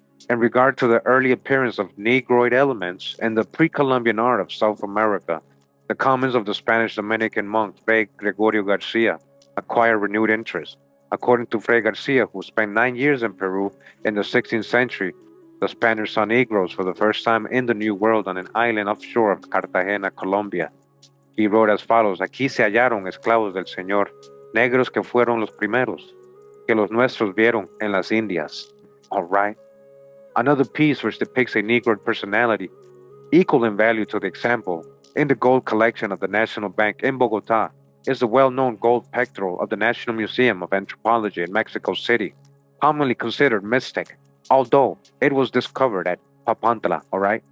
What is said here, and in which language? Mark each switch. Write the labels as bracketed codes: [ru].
[en] In regard to the early appearance of Negroid elements in the pre-Columbian art of South America, the comments of the Spanish Dominican monk Fray Gregorio Garcia acquired renewed interest. According to Fray Garcia, who spent 9 years in Peru in the 16th century, the Spaniards saw Negroes for the first time in the New World on an island offshore of Cartagena, Colombia. He wrote as follows: [es] Aquí se hallaron esclavos del Señor, negros que fueron los primeros, que los nuestros vieron en las Indias. [en] All right. Another piece which depicts a Negroid personality, equal in value to the example, in the gold collection of the National Bank in Bogota, is the well-known gold pectoral of the National Museum of Anthropology in Mexico City, commonly considered Mixtec, although it was discovered at Papantla, all right?